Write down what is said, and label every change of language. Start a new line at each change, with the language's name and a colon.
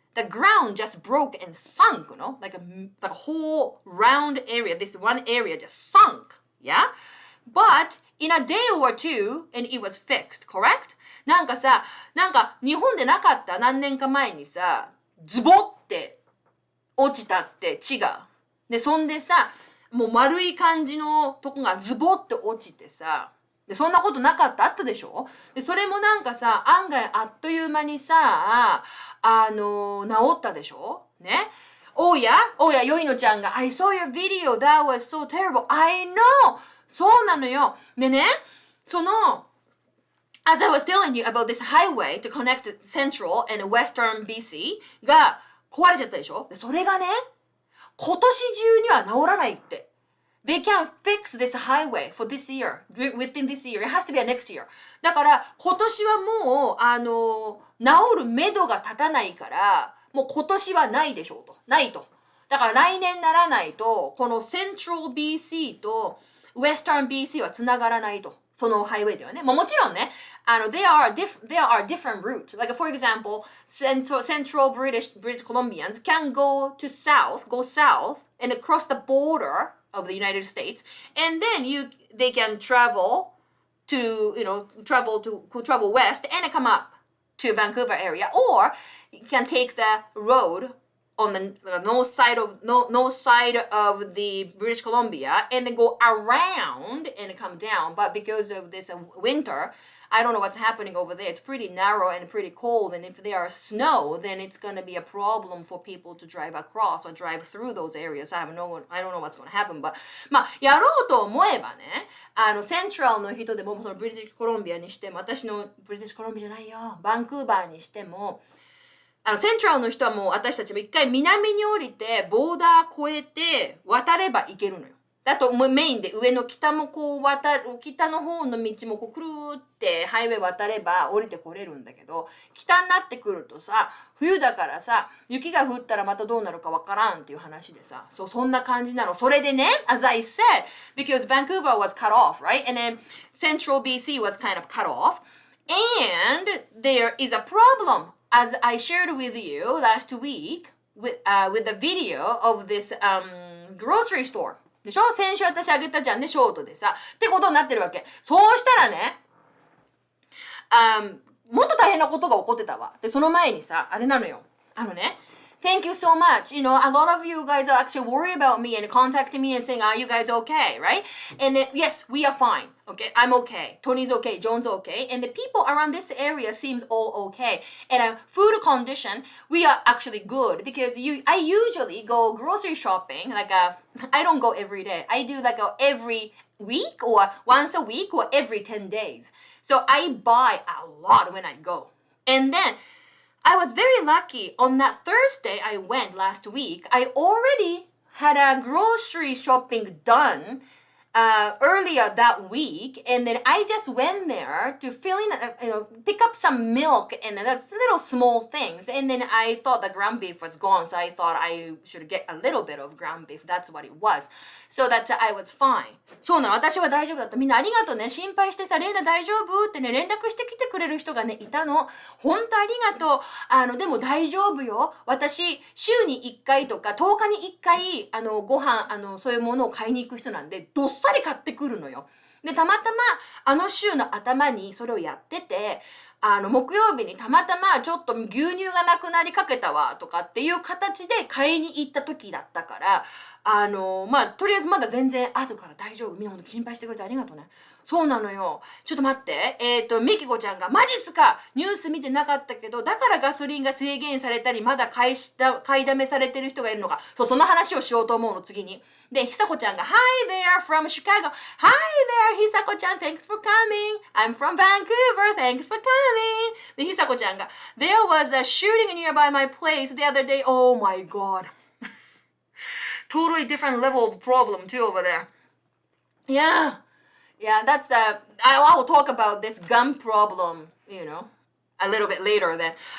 English: The ground just broke and sunk, like a whole round area, this one area just sunk, yeah? But in a day or two, and it was fixed, correct?
Japanese: なんか日本でなかった何年か前にさ、ズボって落ちたって地が。で、そんでさ、もう丸い感じのとこがズボって落ちてさ、でそんなことなかったあったでしょ。でそれもなんかさ、案外あっという間にさ、治ったでしょね。おや、よいのちゃんが
English: I saw your video, that was so terrible. I know!
Japanese: そうなのよ。でね、
English: As I was telling you about this highway to connect Central and Western BC
Japanese: が壊れちゃったでしょ。でそれがね、今年中には治らないって。
English: They can't fix this highway for this year, within this year. It has to be a next year.
Japanese: だから今年はもう、治る目処が立たないから、もう今年はないでしょうと。ないと。だから来年ならないと、この Central BC と Western BC はつながらないと。そのハイウェイではね。もちろんね、
English: there are different routes. Like for example, Central British Columbians can go south and across the border of the United States, and then they can travel west and come up to Vancouver area, or you can take the road on the north side of the British Columbia and then go around and come down. But because of this winter, I don't know what's happening over there. It's pretty narrow and pretty cold, and if there are snow, then it's going to be a problem for people to drive across or drive through those areas. I don't know what's going to happen, but
Japanese: まあやろうと思えばね、セントラルの人でもそのブリティッシュコロンビアにしても、私のブリティッシュコロンビアじゃないよ、バンクーバーにしても、セントラルの人はもう私たちも一回南に降りてボーダー越えて渡れば行けるのよ。だとメインで上の北も北の方の道もくるーってハイウェイ渡れば降りてこれるんだけど、北になってくるとさ、冬だからさ、雪が降ったらまたどうなるかわからんっていう話でさ、そんな感じなの。それでね、
English: as I said, because Vancouver was cut off, right? And then Central BC was kind of cut off. And there is a problem, as I shared with you last week with the video of this grocery store.
Japanese: でしょ。先週私あげたじゃんね、ショートでさ。ってことになってるわけ。そうしたらね、もっと大変なことが起こってたわ。で、その前にさ、あれなのよ。
English: Thank you so much. You know, a lot of you guys are actually worried about me and contacting me and saying, are you guys okay, right? And then, yes, we are fine. Okay, I'm okay. Tony's okay. John's okay. And the people around this area seems all okay. And food condition, we are actually good because I usually go grocery shopping. I don't go every day. I do every week or once a week or every 10 days. So I buy a lot when I go. And then I was very lucky. On that Thursday I went last week, I already had a grocery shopping done earlier that week, and then I just went there to pick up some milk and that's little small things, and then I thought the ground beef was gone, so I thought I should get a little bit of ground beef. That's what it was. So that I was fine.
Japanese: そうなの、私は大丈夫だった。みんなありがとうね。心配してさ、レイナ大丈夫ってね、連絡してきてくれる人がね、いたの。ほんとありがとう。でも大丈夫よ。私、週に1回とか、10日に1回、ご飯、そういうものを買いに行く人なんで、どっさり買ってくるのよ。で、たまたま、週の頭にそれをやってて、木曜日にたまたまちょっと牛乳がなくなりかけたわとかっていう形で買いに行った時だったから、とりあえずまだ全然後から大丈夫。みんなほんと心配してくれてありがとうね。そうなのよ。ちょっと待って。ミキコちゃんが、マジっすか、ニュース見てなかったけど、だからガソリンが制限されたり、まだ買いだめされてる人がいるのか。その話をしようと思うの、次に。で、ひさこちゃんが、
English: Hi there from Chicago. Hi there, ひさこちゃん。 Thanks for coming. I'm from Vancouver. Thanks for coming.
Japanese: で、ひさこちゃんが、
English: There was a shooting nearby my place the other day. Oh my god. Totally different level of problem too over there. Yeah, that's I will talk about this gun problem, a little bit later then.